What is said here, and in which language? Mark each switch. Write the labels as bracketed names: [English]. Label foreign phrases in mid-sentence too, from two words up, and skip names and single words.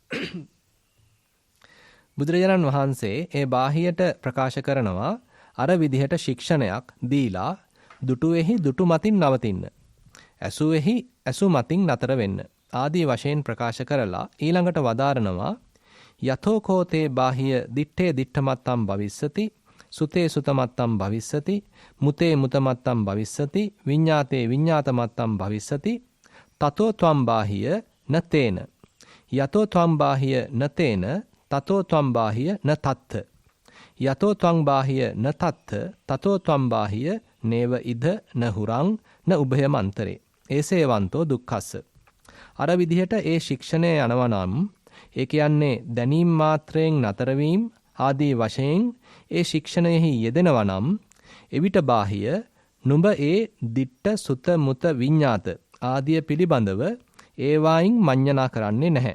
[Sinhala] බුදුරජාණන් වහන්සේ ඒ බාහියට ප්‍රකාශ කරනවා අර විදිහට ශික්ෂණයක් දීලා දුටුවේහි දුටු මතින් නවතින්න. ඇසුවේහි ඇසු මතින් නතර වෙන්න. ආදී වශයෙන් ප්‍රකාශ කරලා ඊළඟට වදාරනවා [Pali] යතෝ කෝතේ බාහ්‍ය දිත්තේ දිත්තමත්තම් භවිස්සති සුතේ සුතමත්තම් භවිස්සති මුතේ මුතමත්තම් භවිස්සති විඤ්ඤාතේ විඤ්ඤාතමත්තම් භවිස්සති තතෝ ත්වම් බාහ්‍ය නතේන යතෝ ත්වම් බාහ්‍ය නතේන තතෝ ත්වම් බාහ්‍ය නතත්ත යතෝ ත්වම් බාහ්‍ය නතත්ත තතෝ ත්වම් බාහ්‍ය නේව ඉද නහුරං න උභයමන්තරේ ඒසේවන්තෝ දුක්ඛස්ස. [Sinhala] අර විදිහට ඒ ශික්ෂණය යනවා නම් ඒ කියන්නේ දැනීම් මාත්‍රයෙන් නතර වීම ආදී වශයෙන් ඒ ශික්ෂණයෙහි යෙදෙනවා නම් එවිට බාහ්‍ය නුඹ ඒ දිට්ඨ සුත මුත විඤ්ඤාත ආදිය පිළිබඳව ඒවායින් මඤ්ඤණා කරන්නේ නැහැ.